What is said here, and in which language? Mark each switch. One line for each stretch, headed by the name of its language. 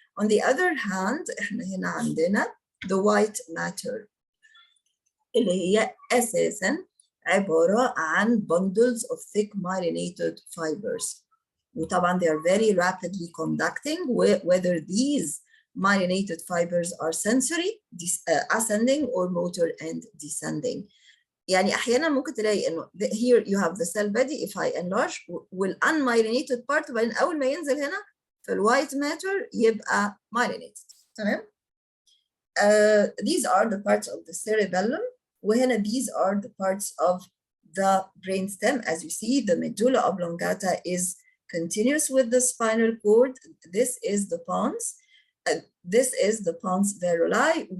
English: On the other hand
Arabic: احنا هنا عندنا
English: the white matter
Arabic: اللي هي أساساً عبارة عن
English: bundles of thick myelinated fibers. وطبعا they are very rapidly conducting, whether these myelinated fibers are sensory ascending or motor and descending.
Arabic: يعني أحيانا ممكن تلاقي إنه
English: here you have the cell body if I enlarge
Arabic: والunmyelinated part وبعدين أول ما ينزل هنا في الوايت matter يبقى myelinated.
English: تمام؟ These are the parts of the cerebellum وهنا these are the parts of the brainstem. As you see, the medulla oblongata is continuous with the spinal cord. This is the pons. This is the pons varoli.